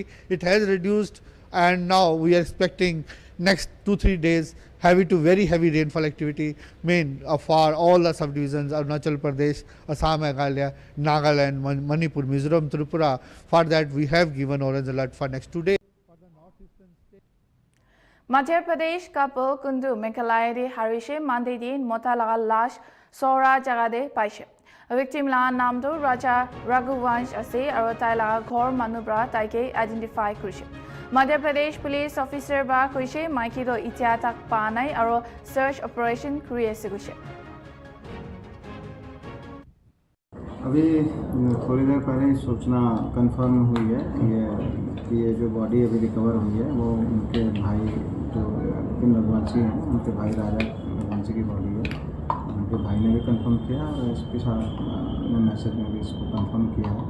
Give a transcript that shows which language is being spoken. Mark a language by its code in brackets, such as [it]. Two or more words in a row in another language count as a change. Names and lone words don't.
[en] It has reduced and now we are expecting next 2-3 days heavy to very heavy rainfall activity for all the subdivisions Arunachal Pradesh, Assam, Meghalaya, Nagaland, Manipur, Mizoram, Tripura. For that we have given orange alert for next 2 days. [nag] Madhya Pradesh couple Kundu Meghalaya de harishe Monday din mota laga lash Sora jaga de paise. Victim la naam to Raja Raghuvansh ase aro tai laga ghor manubra taike identify kurishe. Madhya Pradesh [en] police officer [nag] ba kuishe maiki do itia tak pa nai aro [en] search operation [nag] kuri ase kuishe. [hi] अभी थोड़ी देर पहले ही सूचना कंफर्म हुई है कि ये जो बॉडी अभी रिकवर हुई है वो उनके भाई जो विपिन रघुवंशी हैं उनके भाई राजा रघुवंशी की बॉडी है। उनके भाई ने भी कंफर्म किया और इसके साथ मैसेज में भी इसको कंफर्म किया है।